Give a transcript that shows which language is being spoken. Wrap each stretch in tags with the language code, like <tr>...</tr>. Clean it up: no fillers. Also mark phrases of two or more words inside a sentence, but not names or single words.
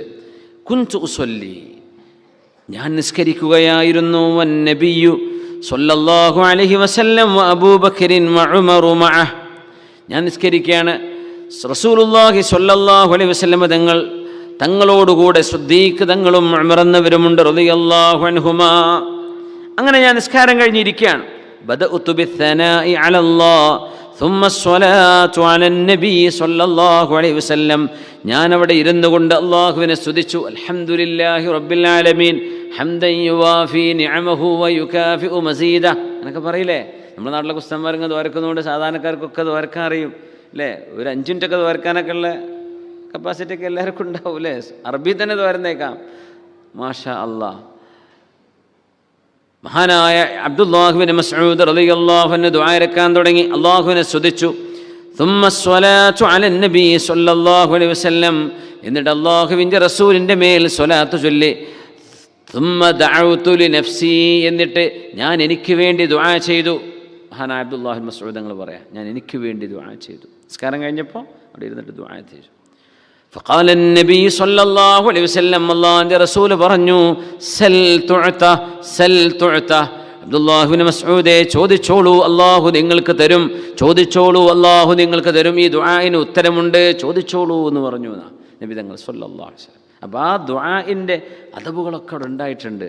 <ar>كنت أصلي,</ar> <ml>ഞാൻ നിസ്കരിക്കുകയായിരുന്നു,</ml> <ar>والنبي صلى الله عليه وسلم وأبو بكر وعمر معه,</ar> <ml>ഞാൻ നിസ്കരിക്കുകയാണ്,</ml> <ar>رسول الله صلى الله عليه وسلم</ar> <ml>തങ്ങളോടുകൂടെ സിദ്ദീഖ് തങ്ങളും ഉമർ എന്നവരുമുണ്ട്</ml> <ar>رضي الله عنهما.</ar> <ml>അങ്ങനെ ഞാൻ നിസ്കാരം കഴിഞ്ഞിരിക്കുകയാണ്.</ml> <ar>بدأت بالثناء على الله ثم الصلاة على النبي صلى الله عليه وسلم,</ar> <ml>ഞാൻ അവിടെ ഇരുന്നു കൊണ്ട് അല്ലാഹുവിനെ സ്തുതിച്ചു.</ml> <ar>الحمد لله رب العالمين حمدا يوافي نعمه ويكافئ مزيده</ar> <ml>എന്നൊക്കെ പറയില്ലേ. നമ്മുടെ നാട്ടിലൊക്കെ ഉസ്താദന്മാരങ്ങ് ദ്വാരക്കുന്നതുകൊണ്ട് സാധാരണക്കാർക്കൊക്കെ ദ്വാരക്കാൻ അറിയും അല്ലേ. ഒരു 5 മിനിറ്റൊക്കെ ദ്വാരക്കാനൊക്കെ ഉള്ള കപ്പാസിറ്റി ഒക്കെ എല്ലാവർക്കും ഉണ്ടാവും അല്ലേ. അറബി തന്നെ ദ്വാരന്നേക്കാം.</ml> <ar>ما شاء الله.</ar> <ml>മഹാനായ അബ്ദുല്ലാഹ് ഇബ്നു മസ്ഊദ്</ml> <ar>رضي الله عنه</ar> <ml>ദുആ ഇറക്കാൻ തുടങ്ങി, അല്ലാഹുവിനെ സ്തുതിച്ചു.</ml> <ar>ثم الصلاة على النبي صلى الله عليه وسلم,</ar> <ml>എന്നിട്ട് അല്ലാഹുവിൻ്റെ റസൂലിൻ്റെ മേൽ സ്വലാത്ത് ചൊല്ലി.</ml> <ar>ثم دعوت لنفسي,</ar> <ml>എന്നിട്ട് ഞാൻ എനിക്ക് വേണ്ടി ദുആ ചെയ്തു. മഹാനായ അബ്ദുല്ലാഹ് ഇബ്നു മസ്ഊദ് തങ്ങൾ പറയാം, ഞാൻ എനിക്ക് വേണ്ടി ദുആ ചെയ്തു. നിസ്കാരം കഴിഞ്ഞപ്പോൾ അവിടെ ഇരുന്നിട്ട് ദുആ ചെയ്തു.</ml> <ar>فقال النبي صلى الله عليه وسلم,</ar> <ml>അല്ലാഹുവിൻ്റെ റസൂൽ പറഞ്ഞു,</ml> <ar>سل تعطه سل تعطه,</ar> <ml>അബ്ദുല്ലാഹ് ഇബ്നു മസ്ഊദേ ചോദിച്ചോളൂ, അല്ലാഹു നിങ്ങൾക്ക് തരും, ചോദിച്ചോളൂ, അല്ലാഹു നിങ്ങൾക്ക് തരും, ഈ ദുആഇന് ഉത്തരമുണ്ട്, ചോദിച്ചോളൂ എന്ന് പറഞ്ഞു നബി തങ്ങൾ</ml> <ar>صلى الله عليه وسلم.</ar> <ml>അപ്പോൾ ആ ദുആഇൻ്റെ അദബുകളൊക്കെ അവിടെ ഉണ്ടായിട്ടുണ്ട്.</ml>